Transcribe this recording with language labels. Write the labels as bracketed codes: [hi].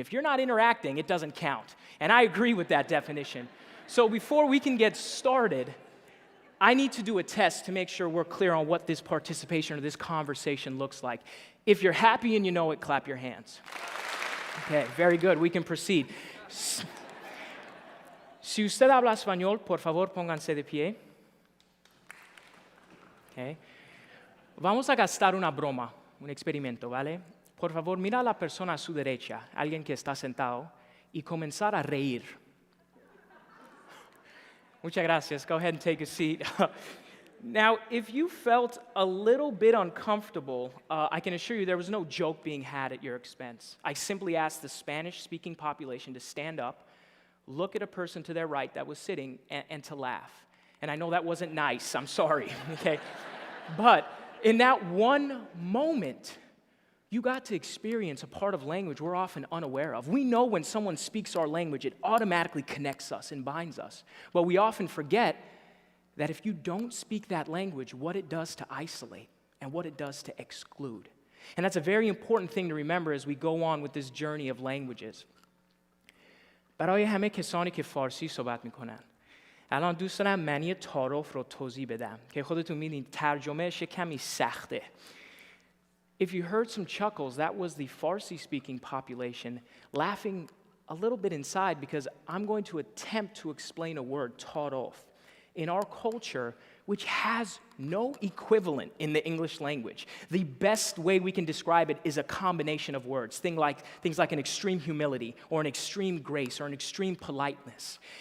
[en] If you're not interacting, it doesn't count. And I agree with that definition. So before we can get started, I need to do a test to make sure we're clear on what this participation or this conversation looks like. If you're happy and you know it, clap your hands. Okay, very good. We can proceed. [es] Si usted habla español, por favor, pónganse de pie. Okay. Vamos a gastar una broma, un experimento, ¿vale? Por favor, mira a la persona a su derecha, alguien que está sentado, y comenzar a reír. Muchas gracias. [en] Go ahead and take a seat. Now, if you felt a little bit uncomfortable, I can assure you there was no joke being had at your expense. I simply asked the Spanish-speaking population to stand up, look at a person to their right that was sitting, and to laugh. And I know that wasn't nice. I'm sorry. Okay, but in that one moment, you got to experience a part of language we're often unaware of. We know when someone speaks our language, it automatically connects us and binds us. But we often forget that if you don't speak that language, what it does to isolate and what it does to exclude. And that's a very important thing to remember as we go on with this journey of languages. [fa] برای همه کسانی که فارسی صحبت میکنن الان دوست دارم معنی تعارف رو توضیح بدم که خودتون می‌بینید ترجمهش کمی سخته. [en] If you heard some chuckles, that was the Farsi-speaking population laughing a little bit inside because I'm going to attempt to explain a word, ta'aruf, in our culture, which has no equivalent in the English language. The best way we can describe it is a combination of words, things like an extreme humility or an extreme grace or an extreme politeness.